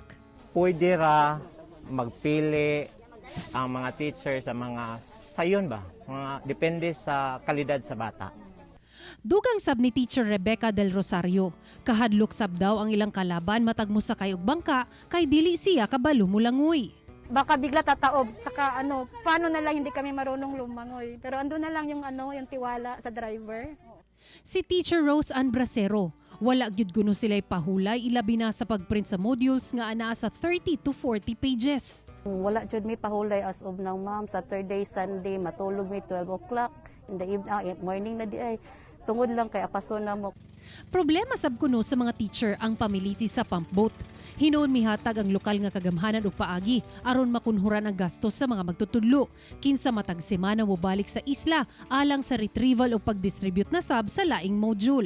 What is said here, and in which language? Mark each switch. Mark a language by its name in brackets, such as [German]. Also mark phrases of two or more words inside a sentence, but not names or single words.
[Cebuano] Pwede ra magpili ang mga teacher sa mga sayon ba? Mga depende sa kalidad sa bata. Dugang sab ni Teacher Rebecca Del Rosario, kahadlok sab daw ang ilang kalaban matag mo sakay og bangka kay dili siya kabalo mulangoy. [Filipino] Baka bigla tataob, saka paano na lang hindi kami marunong lumangoy. Pero ando na lang yung yung tiwala sa driver. [Cebuano] Si Teacher Rose Ann Bracero, wala gyud kuno sila'y pahulay ilabi na sa pagprint sa modules nga anaa sa 30 to 40 pages. Wala jud mi pahulay [English] as of now, ma'am. Saturday, Sunday, [Cebuano] matulog mi [English] 12 o'clock in the evening, [Cebuano] morning na di ay. Tungod lang kay apason na mo. Problema sab kuno sa mga teacher ang pamiliti sa pump boat. Hinoon mihatag ang lokal nga kagamhanan og paagi aron makunhuran ang gastos sa mga magtutudlo. Kinsa matag semana mo balik sa isla alang sa retrieval o pagdistribute na sab sa laing module.